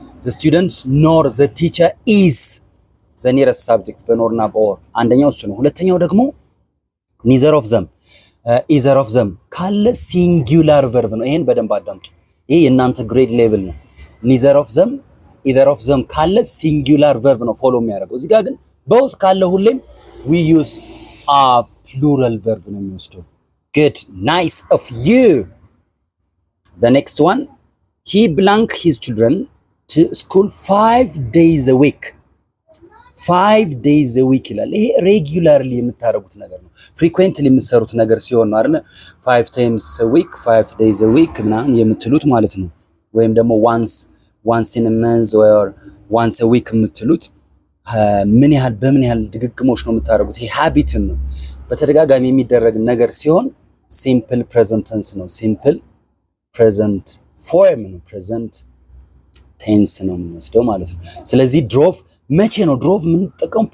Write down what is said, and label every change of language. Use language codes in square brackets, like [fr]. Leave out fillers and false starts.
[en] the students nor the teacher is the nearest subject [am] በኖርና በኦር አንደኛው እሱ ነው። ሁለተኛው ደግሞ neither of them either of them ካለ ሲንጉላር ቨርብ ነው። ይሄን በደንብ አዳምጡ። ይሄ የእናንተ ግሬድ ሌቭል ነው። neither of them either of them ካለ ሲንጉላር ቨርብ ነው ፎሎ የሚያደርገው። እዚህ ጋር ግን both ካለ ሁሌም [en] we use a plural verb [am] ነው የሚወስደው። [en] good, nice of you. The next one, he blank his children to school 5 days a week. [am] 5 days a week ይላል። ይሄ ሬጉላርሊ የምታደርጉት ነገር ነው። ፍሪኩዌንትሊ የምትሰሩት ነገር ሲሆን ነው አይደል? 5 times a week 5 days a week ምናምን የምትሉት ማለት ነው። ወይም ደግሞ [en] once in a month or once a week [am] የምትሉት ምን ያህል በምን ያህል ድግግሞሽ ነው የምታደርጉት። ይሄ ሃቢት ነው። በተደጋጋሚ የሚደረግ ነገር ሲሆን ሲምፕል ፕሬዘንት ቴንስ ነው። ሲምፕል ፕሬዘንት ፎርም ነው። ፕሬዘንት ቴንስ ነው የምንወስደው ማለት ነው። ስለዚህ ድሮቭ መቼ ነው ድሮቭ የምንጠቀመው?